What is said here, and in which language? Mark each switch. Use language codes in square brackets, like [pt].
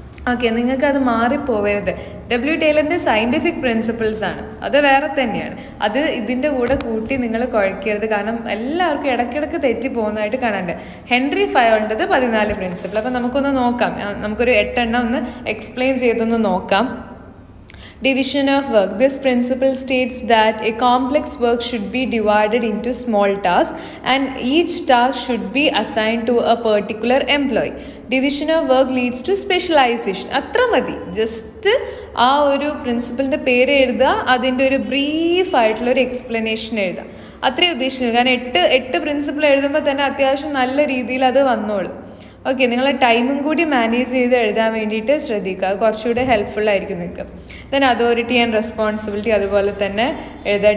[ml] Okay, നിങ്ങൾക്കത് മാറിപ്പോവരുത്. FW ടൈലറിൻ്റെ scientific principles ആണ്, അത് വേറെ തന്നെയാണ്. അത് ഇതിൻ്റെ കൂടെ കൂട്ടി നിങ്ങൾ കുഴക്കരുത്. കാരണം എല്ലാവർക്കും ഇടയ്ക്കിടയ്ക്ക് തെറ്റി പോകുന്നതായിട്ട് കാണാണ്ട്. Henry ഫയോളിൻ്റെത് 14 principle. അപ്പം നമുക്കൊന്ന് നോക്കാം. നമുക്കൊരു 8 എണ്ണം ഒന്ന് എക്സ്പ്ലെയിൻ ചെയ്തൊന്ന് നോക്കാം. [en] Division of work. This principle states that a complex work should be divided into small tasks and each task should be assigned to a particular employee. Division of work leads to specialization. [ml] അത്ര മതി. Just ആ ഒരു പ്രിൻസിപ്പിളിൻ്റെ പേര് എഴുതുക, അതിൻ്റെ ഒരു ബ്രീഫായിട്ടുള്ളൊരു explanation എഴുതുക. അത്രയും ഉദ്ദേശിക്കുന്നത്. കാരണം 8 പ്രിൻസിപ്പിൾ എഴുതുമ്പോൾ തന്നെ അത്യാവശ്യം നല്ല രീതിയിൽ അത് വന്നോളും. ഓക്കെ, നിങ്ങൾ ടൈമും കൂടി മാനേജ് ചെയ്ത് എഴുതാൻ വേണ്ടിയിട്ട് ശ്രദ്ധിക്കുക. അത് കുറച്ചുകൂടെ ഹെൽപ്ഫുൾ ആയിരിക്കും നിങ്ങൾക്ക്. ദെൻ അതോറിറ്റി ആൻഡ് റെസ്പോൺസിബിലിറ്റി അതുപോലെ തന്നെ എഴുതാം.